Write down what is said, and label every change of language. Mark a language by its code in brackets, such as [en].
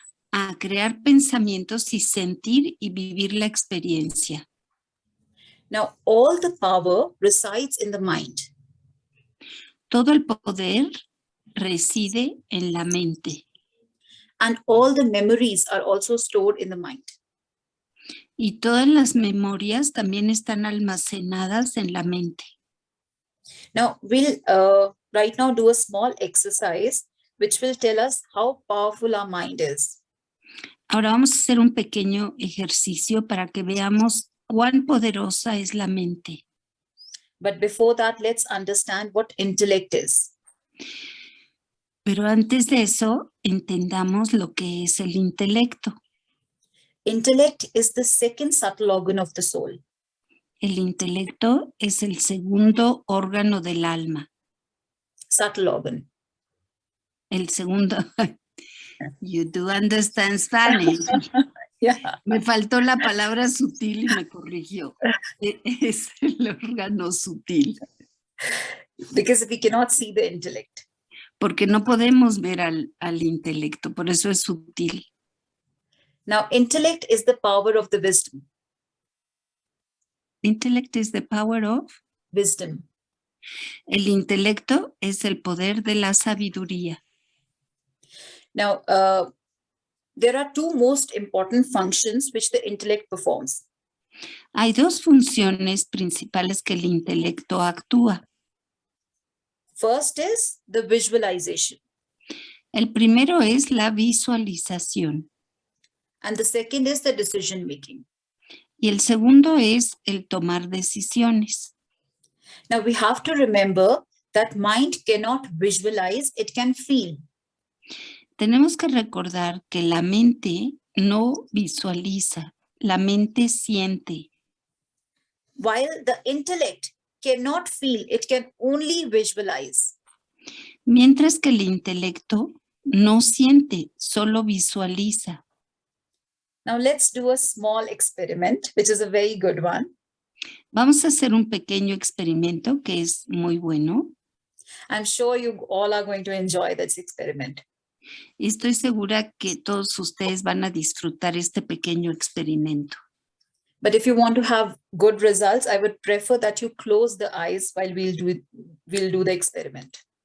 [es] A crear pensamientos y sentir y vivir la experiencia. [en] Now, all the power resides in the mind. [es] Todo el poder reside en la mente. [en] And all the memories are also stored in the mind. [es] Y todas las memorias también están almacenadas en la mente. [en] Now, we'll right now do a small exercise which will tell us how powerful our mind is. [es] Ahora vamos a hacer un pequeño ejercicio para que veamos cuán poderosa es la mente. [en] But before that, let's understand what intellect is. [es] Pero antes de eso, entendamos lo que es el intelecto. [en] Intellect is the second subtle organ of the soul. [es] El intelecto es el segundo órgano del alma. [en] Subtle organ. [es] El segundo. [en] You do understand Spanish. Yeah, [es] Me faltó la palabra sutil y me corrigió. Es el órgano sutil, [en] because we cannot see the intellect. [es] porque no podemos ver al intelecto, por eso es sutil. [en] Now, intellect is the power of the wisdom. Intellect is the power of. Wisdom. [es] El intelecto es el poder de la sabiduría. [en] Now, there are two most important functions which the intellect performs. [es] Hay dos funciones principales que el intelecto actúa. [en] First is the visualization, [es] El primero es la visualización [en] and the second is the decision making. [es] y el segundo es el tomar decisiones. [en] Now, we have to remember that mind cannot visualize, it can feel. [es] Tenemos que recordar que la mente no visualiza, la mente siente. [en] While the intellect cannot feel, it can only visualize. [es] Mientras que el intelecto no siente, solo visualiza. [en] Now, let's do a small experiment, which is a very good one. [es] Vamos a hacer un pequeño experimento que es muy bueno. [en] I'm sure you all are going to enjoy this experiment. [es] Y estoy segura que todos ustedes van a disfrutar este pequeño experimento. [en] But if you want to have good results, I would prefer that you close the eyes while we'll do the experiment.